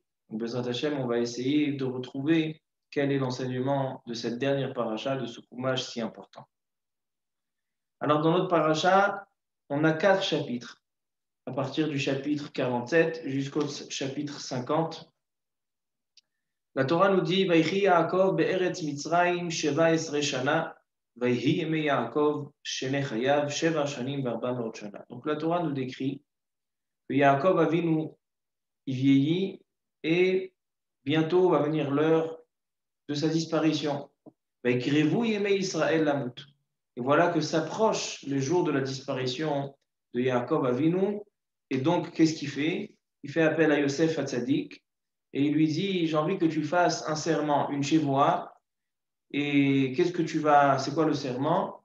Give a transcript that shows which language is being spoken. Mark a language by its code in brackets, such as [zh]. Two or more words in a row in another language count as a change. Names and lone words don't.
[fr] Donc, [he] בעזרת השם, [fr] on va essayer de retrouver quel est l'enseignement de cette dernière parasha, de ce Chumash si important. Alors, dans notre parasha, on a 4 chapitres, à partir du chapitre 47 jusqu'au chapitre 50. La Torah nous dit [he] ויחי יעקב בארץ מצרים שבע עשרה שנה ויהי ימי יעקב שני חייו שבע שנים וארבעים ומאת שנה. [fr] Donc la Torah nous décrit que Yaakov Avinu il vieillit et bientôt va venir l'heure de sa disparition. [he] ויקרבו ימי ישראל למות. [fr] Et voilà que s'approche le jour de la disparition de Yaakov Avinu. Et donc qu'est-ce qu'il fait? Il fait appel à Yosef Hatzadik. Et il lui dit, j'ai envie que tu fasses un serment, une chevoa. Et qu'est-ce que tu vas, c'est quoi le serment?